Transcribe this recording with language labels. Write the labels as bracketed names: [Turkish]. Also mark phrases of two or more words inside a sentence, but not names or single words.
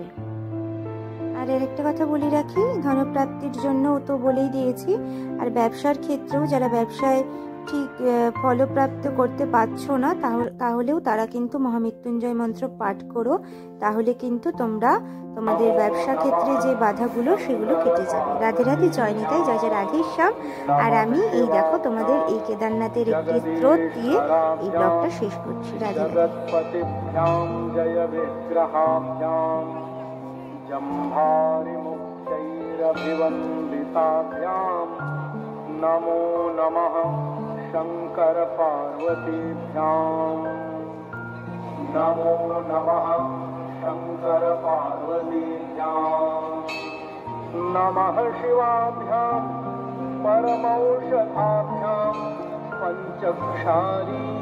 [Bangla] আর একটা কথা বলে রাখি, ধনপ্রাপ্তির জন্য তো বলেই দিয়েছি, আর ব্যবসার ক্ষেত্রেও যারা ব্যবসায় ঠিক ফলপ্রাপ্ত করতে পারছো না তাহলেও তারা কিন্তু মহামৃত্যুঞ্জয় মন্ত্র পাঠ করো, তাহলে কিন্তু তোমাদের ব্যবসা ক্ষেত্রে যে বাধাগুলো সেগুলো কেটে যাবে। রাধে রাধে, জয় নিতাই, জয় জয় রাধেশ্যাম। আর আমি এই দেখো তোমাদের এই কেদারনাথের একটি স্রোত দিয়ে এই ব্লগটা শেষ করছি। রাধে [Sanskrit] नमो नमः शंकर पार्वतीभ्यां, नमो नमः शंकर पार्वतीभ्यां, नमः शिवाभ्यां परमौषधाभ्यां पंचक्षारी